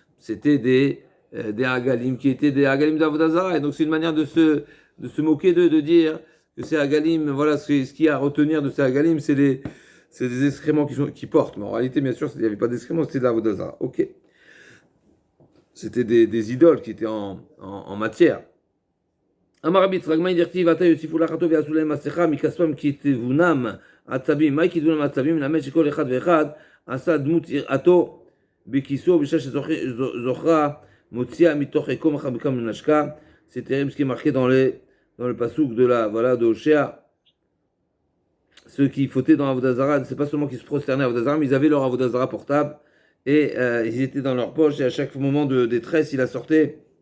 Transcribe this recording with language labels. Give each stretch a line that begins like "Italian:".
French: C'était des Agalim qui étaient des Agalim d'Avodah Zarah. Et donc, c'est une manière de se moquer d'eux, de dire que ces Agalim, voilà, ce qu'il y a à retenir de ces Agalim, c'est des excréments qui portent. Mais en réalité, bien sûr, il n'y avait pas d'excréments, c'était de l'Avodah Zarah. Ok. C'était des idoles qui étaient en matière.
Hebrew: אמר רבי יצחק, מה דכתיב ועתה יוסיפו לחטוא ויעשו להם מסכה מכספם כי תבונם עצבים. מהי כתבונם עצבים? מלמד שכל אחד ואחד עשה דמות יראתו בכיסו בשעה שזוכרה מוציאה מתוך עיקום מחבקה מנשקה.
French: C'est terrible ce qui est marqué dans le pasouk de Hoshea. Ceux qui fautaient dans Avodah Zarah, c'est pas seulement qu'ils se prosternaient à Avodah Zarah, mais ils avaient leur Avodah Zarah portable et ils étaient dans leur poche et à chaque moment de détresse, il a sorti.